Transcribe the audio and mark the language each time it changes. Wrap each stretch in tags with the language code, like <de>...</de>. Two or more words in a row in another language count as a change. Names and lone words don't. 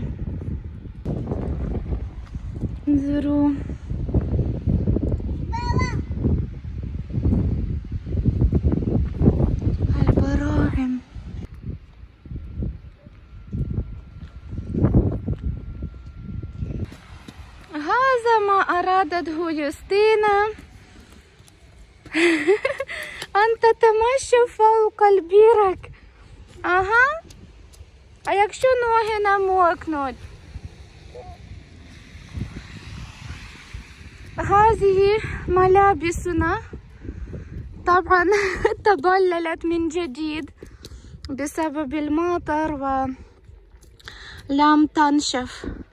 <ar>انظروا البراعم. هذا ما أرادته يوستينا، أن تتمشى فوق البرك.</ar> <uk>А якщо ноги намокнуть?</uk> <ar>هذه ملابسنا طبعا تبللت من جديد بسبب المطر ولم تنشف.</ar>